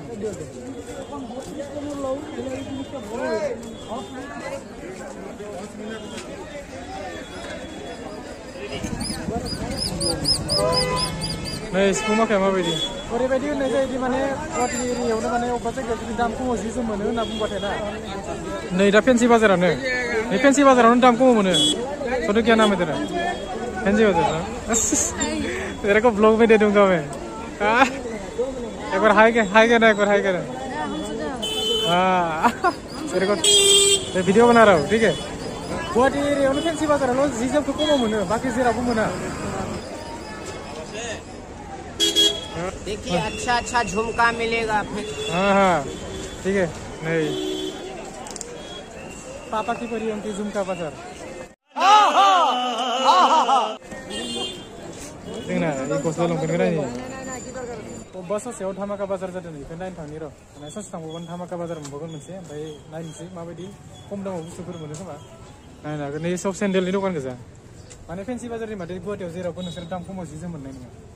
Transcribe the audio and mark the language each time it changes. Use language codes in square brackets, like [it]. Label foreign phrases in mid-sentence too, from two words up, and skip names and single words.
[brx] नै सिफुं माखाया माबायदि ओरैबायदि होननाय जायोदि माने गुवाहाटि एरियायावनो माने अबेबा जायगायाव जुदि दाम खमाव जि जोम मोनो होनना बुंबाथाय ना नै दा फेन्सि बाजारानो नै फेन्सि बाजारावनो दाम खमाव मोनो [hi] तो क्या नाम है तेरा फेंसी बाजार ना तेरे को ब्लॉग में दे दूंगा मैं एक बार हाय कहना एक बार हाय कहना तेरे को वीडियो बना रहा हूँ ठीक है [brx] गुवाहाटी एरियायावनो फेन्सि बाजारावल' जि जोमखौ खमाव मोनो बाकी जेरावबो मोना [hi] देखिए अच्छा अच्छा झुमका मिलेगा फिर हाँ ठीक है नहीं पापा की परी उनकी झुमका बाजार [brx] जोंना ये गस्ला लंपेन्टखौ नायनि अबेबा ससेयाव धामाका बाजार जादों बेखौ नायनो थांनि र' माने ससे थांबावगोन धामाका बाजार मोनबावगोन मोनसे ओमफ्राय नायनोसै माबायदि खम दामाव बुस्थुफोर मोनो खोमा नायनो हागोन नै सब सेन्देलनि दखान गोजा माने फेन्सि बाजारनि माथे गुवाहाटियाव जेरावबो नोंसोर दाम खमाव जि जोम मोननाय नङा